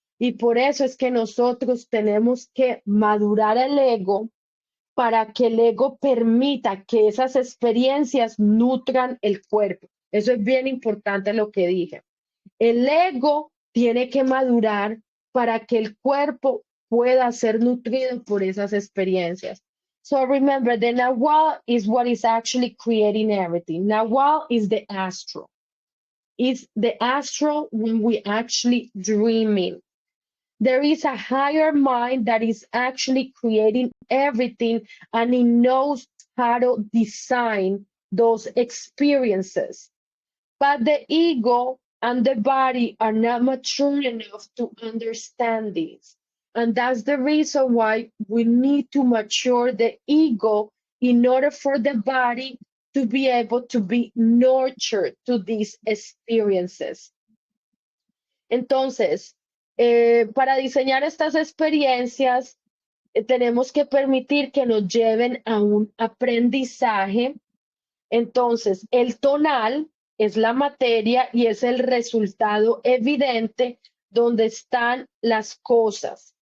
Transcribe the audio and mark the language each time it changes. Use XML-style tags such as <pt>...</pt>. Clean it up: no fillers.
<es>Y por eso es que nosotros tenemos que madurar el ego para que el ego permita que esas experiencias nutran el cuerpo. Eso es bien importante lo que dije. El ego tiene que madurar para que el cuerpo pueda ser nutrido por esas experiencias.</es> <en>So remember, the Nahual is what is actually creating everything. Nahual is the astral. It's the astral when we actually dreaming. There is a higher mind that is actually creating everything, and it knows how to design those experiences. But the ego and the body are not mature enough to understand this. And that's the reason why we need to mature the ego in order for the body to be able to be nurtured to these experiences.</en> <es>Entonces, para diseñar estas experiencias, tenemos que permitir que nos lleven a un aprendizaje. Entonces, el tonal es la materia y es el resultado evidente donde están las cosas.</es>